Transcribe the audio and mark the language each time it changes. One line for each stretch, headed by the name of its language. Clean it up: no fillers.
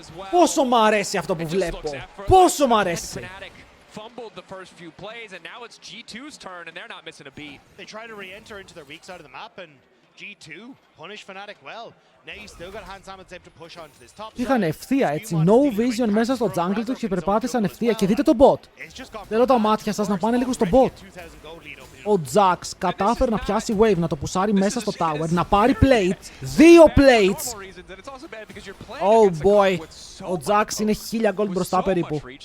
Greek: Πόσο μ' αρέσει αυτό που βλέπω! Πόσο μ' αρέσει!
English: Fumbled the first few plays, and now it's G2's turn, and they're not missing a beat. They try to re-enter into their weak side of the map, and G2 punish Fnatic well. Now you still got Hans Sam to push onto this top side.
Greek: Είχαν ευθεία έτσι,
English: no vision
Greek: μέσα στο jungle του και περπάτησαν ευθεία και δείτε τον bot. Θέλω τα μάτια σας να πάνε λίγο στο bot. Ο Jax κατάφερε να πιάσει wave, να το πουσάρει μέσα στο tower, να πάρει plates, 2 plates.
English: Oh boy,
Greek: ο Jax είναι 1000 gold μπροστά περίπου.